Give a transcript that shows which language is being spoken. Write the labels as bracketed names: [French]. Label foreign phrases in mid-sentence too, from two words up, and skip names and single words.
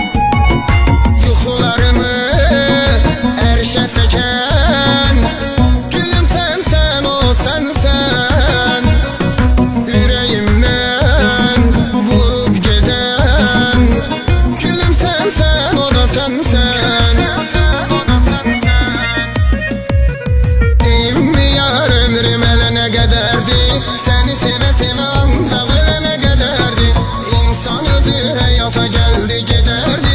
[Azerbaijani] Yuxularımı erşə çəkən gülüm sənsən, o sənsən. Ürəyimdən vurub gedən gülüm sənsən, o da sənsən. [Turkish] Deyim mi yar ömrüm elene kadardı. Seni seve seve ancak ölene kadardı. İnsan özü hayata geldi giderdi.